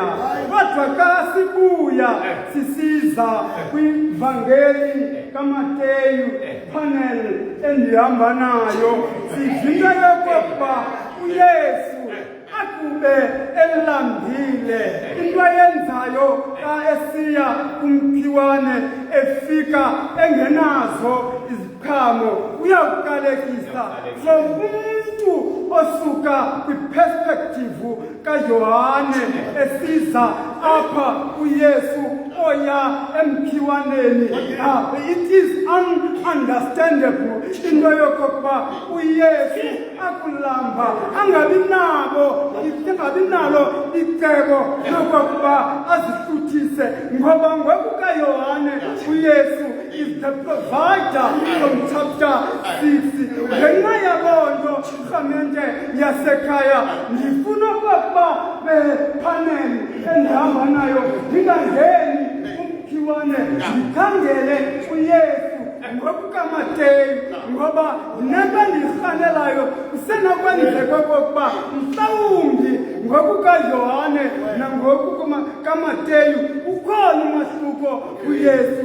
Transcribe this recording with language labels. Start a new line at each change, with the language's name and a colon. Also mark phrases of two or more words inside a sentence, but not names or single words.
Xhosa: Kodwa xa sibuya sisiza kwivangeli kaMateyu panel endihamba nayo sivinga yokokuba uYesu akube elambile into ayenzayo xa esiya kumkhiwane efika engenazo iziqhamo uyawuqalekisa. So umuntu osuka kwiperspective kaJohane esiza apha uYesu oya emkhiwaneni,
English: it is ununderstandable
Xhosa: into yokokuba uYesu akulamba angabi nalo icebo lokokuba azihluthise, ngoba ngokukaYohane uYesu
English: is the provider from chapter 6.
Xhosa: Ngenxa yaloo nto rhamente yasekhaya ndifuna okokuba bepaneli endihamba nayo ndingangeni umkhiwane ndikhangele uYesu ngokukaMateyu, ngoba nento ndiyirhanelayo kusenokwenzeka okokuba mhlawumbi ngokukaYohane nangokukaMateyu ukhona umahluko kuYesu.